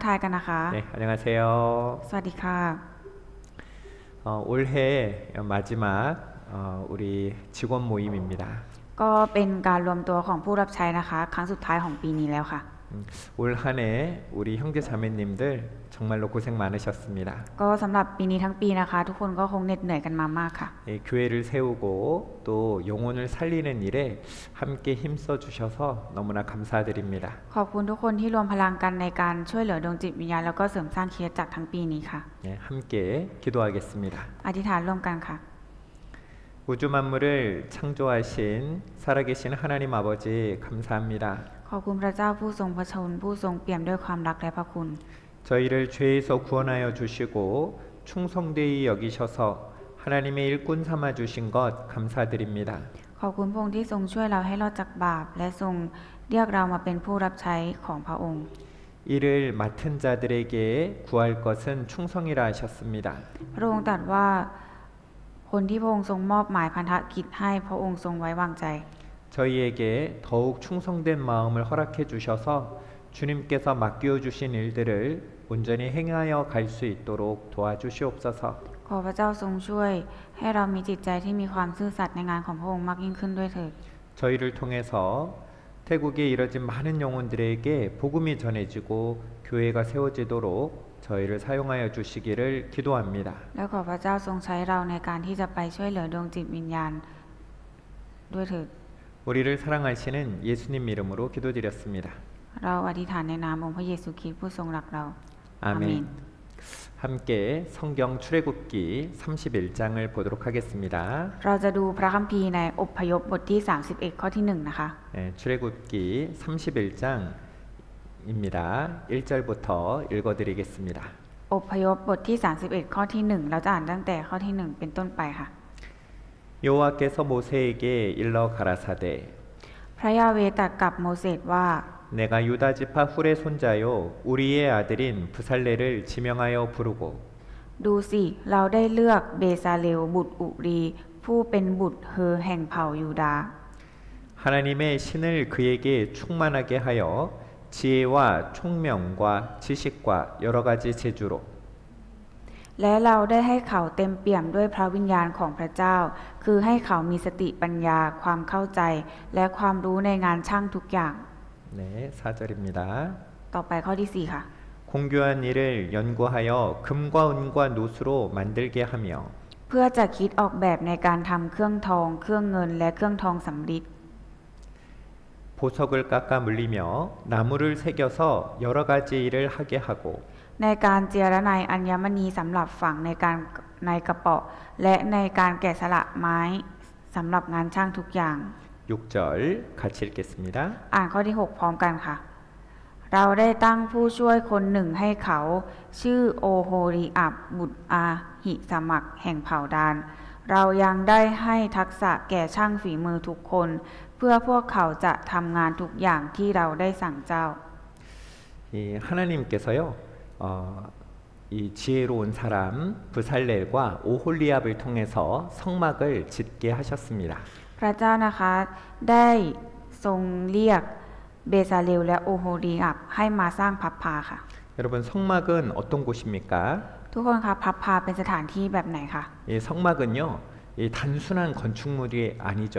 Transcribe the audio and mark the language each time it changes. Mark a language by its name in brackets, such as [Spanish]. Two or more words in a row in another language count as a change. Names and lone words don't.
[Thai] ทายกันนะคะ [Korean] 네, 안녕하세요. [Thai] สวัสดีค่ะ [Korean] 올해 마지막 우리 직원 모임입니다. [Thai] ก็เป็นการรวมตัวของผู้รับใช้นะคะ ครั้งสุดท้ายของปีนี้แล้วค่ะ [Korean] 올 한 해 우리 형제 자매님들 정말로 고생 많으셨습니다. [Thai] ก็สำหรับปีนี้ทั้งปีนะคะ ทุกคนก็คงเหน็ดเหนื่อยกันมามากค่ะ [Korean] 교회를 세우고 또 영혼을 살리는 일에 함께 힘써 주셔서 너무나 감사드립니다. [Thai] ขอบคุณทุกคนที่รวมพลังกันในการช่วยเหลือดวงจิตวิญญาณแล้วก็เสริมสร้างคริสตจักรทั้งปีนี้ค่ะ [Korean] 네, 함께 기도하겠습니다. [Thai] อธิษฐานร่วมกันค่ะ [Korean] 우주 만물을 창조하신 살아계신 하나님 아버지 감사합니다. [Thai] ขอบคุณพระเจ้าผู้ทรงพระชนผู้ทรงเปี่ยมด้วยความรักและพระคุณ [Korean] 저희를 죄에서 구원하여 주시고 충성되이 여기셔서 하나님의 일꾼 삼아 주신 것 감사드립니다. [Thai] ขอบคุณพระองค์ที่ทรงช่วยเราให้รอดจากบาปและทรงเรียกเรามาเป็นผู้รับใช้ของพระองค์ [Korean] 이를 맡은 자들에게 구할 것은 충성이라 하셨습니다. [Thai] พระองค์ตรัสว่าคนที่พระองค์ทรงมอบหมายพันธกิจให้พระองค์ทรงไว้วางใจ [Korean] 저희에게 더욱 충성된 마음을 허락해 주셔서 주님께서 맡겨 주신 일들을 온전히 행하여 갈 수 있도록 도와주시옵소서. [Thai] ขอพระเจ้าทรงช่วยให้เรามีจิตใจที่มีความซื่อสัตย์ในงานของพระองค์มากยิ่งขึ้นด้วยเถิด [Korean] 저희를 통해서 태국에 이뤄진 많은 영혼들에게 복음이 전해지고 교회가 세워지도록 저희를 사용하여 주시기를 기도합니다. [Thai] และขอพระเจ้าทรงใช้เราในการที่จะไปช่วยเหลือดวงจิตวิญญาณด้วยเถิด [Korean] 우리를 사랑하시는 예수님 이름으로 기도드렸습니다. [Thai] เราอธิษฐานในนามองค์พระเยซูคริสต์ผู้ทรงรักเรา [Korean] 아멘. 함께 성경 출애굽기 31장을 보도록 하겠습니다. [Thai] เราจะดูพระคัมภีร์ในอพยพบทที่31ข้อที่1นะคะ [Korean] 네, 출애굽기 31장입니다. 1절부터 읽어드리겠습니다. [Thai] อพยพบทที่31ข้อที่1เราจะอ่านตั้งแต่ข้อที่1เป็นต้นไปค่ะ [Korean] 여호와께서 모세에게 일러 가라사대 [Thai] พระยาเวห์ตรัสกับโมเสสว่า [Korean] 내가 유다 지파 훌의 손자요 우리의 아들인 부살레를 지명하여 부르고 [Thai] ดูสิเราได้เลือกเบซาเลลบุตรอุรีผู้เป็นบุตรเฮอแห่งเผ่ายูดาห์ [Korean] 하나님의 신을 그에게 충만하게 하여 지혜와 총명과 지식과 여러 가지 재주로 [Thai] และเราได้ให้เขาเต็มเปี่ยมด้วยพระวิญญาณของพระเจ้า คือให้เขามีสติปัญญาความเข้าใจ และความรู้ในงานช่างทุกอย่าง [Korean] 네, 4절입니다. [Thai] ต่อไปข้อที่4ค่ะ [Korean] 공교한 일을 연구하여 금과 은과 노수로 만들게 하며 [Thai] เพื่อจะคิดออกแบบในการทำเครื่องทอง เครื่องเงินและเครื่องทองสำริด [Korean] 보석을 깎아 물리며 나무를 새겨서 여러 가지 일을 하게 하고 [Thai] ในการเจรไนอัญมณีสำหรับฝังในกระเป๋าและในการแกะสลักไม้สำหรับงานช่างทุกอย่าง [Korean] 6절 같이 읽겠습니다. [Thai] อ่านข้อที่6พร้อมกันค่ะ เราได้ตั้งผู้ช่วยคนหนึ่งให้เขาชื่อโอโฮริอับบุตรอาหิสมักแห่งเผ่าดาน เรายังได้ให้ทักษะแก่ช่างฝีมือทุกคน เพื่อพวกเขาจะทำงานทุกอย่างที่เราได้สั่งเจ้า [Korean] 이 하나님께서요, 이 지혜로운 사람 부살렐과 오홀리압을 통해서 성막을 짓게 하셨습니다. [Thai] พระเจ้านะคะได้ทรงเรียกเบซาเลลและโอโฮริอับให้มาสร้างพับพาค่ะ [Korean] 여러분 성막은 어떤 곳입니까? [Thai] ทุกคนคะพับพาเป็นสถานที่แบบไหนคะ [Korean] 이 성막은요, 이 단순한 건축물이 아니죠.